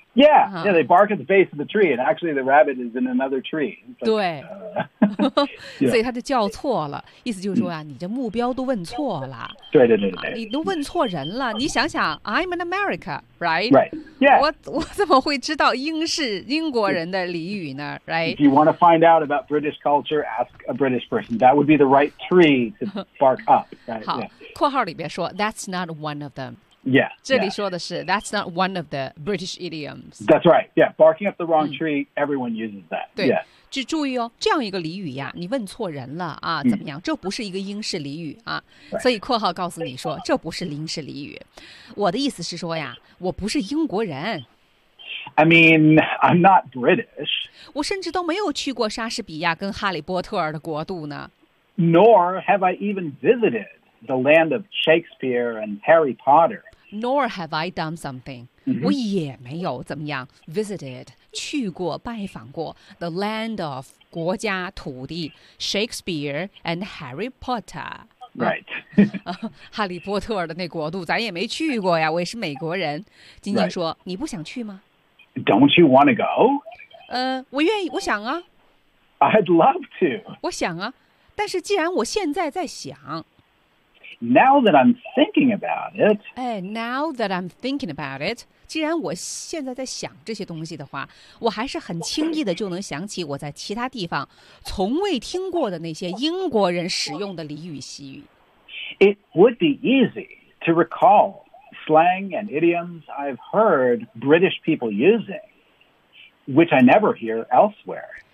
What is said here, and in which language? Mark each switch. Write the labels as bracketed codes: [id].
[en] yeah,、啊、yeah they bark at the base of the tree and actually the rabbit is in another tree like, [zh] 对、 [en] yeah. [zh] 所以他就叫错了意思就是说、啊 [en] mm-hmm. [zh] 你这目标都问错了对对对对、啊、你都问错人了你想想 [en] I'm in AmericaRight? Right. Yeah. [zh] 我怎么会知道英式英国人的俚语呢 [en] Right. If you want to find out about British culture, ask a British person. That would be the right tree to bark up. Right? [zh] 好、 [en] yeah. [zh] 括号里边说 [en] that's not one of them. Yeah. [zh] 这里说的是 [en] yeah. that's not one of the British idioms. That's right. Yeah. Barking up the wrong tree,、嗯、everyone uses that. [zh] 对、 [en] yeah. [zh] 只注意哦，这样一个俚语呀，你问错人了啊，怎么样？这不是一个英式俚语啊，所以括号告诉你说，这不是英式俚语。我的意思是说呀，我不是英国人。 [en] I mean, I'm not British. [zh] 我甚至都没有去过莎士比亚跟哈利波特的国度呢。 [en] Nor have I even visited the land of Shakespeare and Harry Potter. Nor have I done something. Mm-hmm. [zh] 我也没有怎么样 visited 去过拜访过 [en] the land of [zh] 国家土地 Shakespeare and Harry Potter [en] right [zh] 哈利波特的那国度咱也没去过呀我也是美国人晶晶说、 [en] right. [zh] 你不想去吗 [en] don't you want to go [zh] 我愿意我想啊 [en] I'd love to [zh] 我想啊但是既然我现在在想 [en] Now that I'm thinking about it. Hey, now that I'm thinking about it. [zh] 既然我现在在想这些东西的话，我还是很轻易的就能想起我在其他地方从未听过的那些英国人使用的俚语习语。 [en] It would be easy to recall slang and idioms I've heard British people using, which I never hear elsewhere.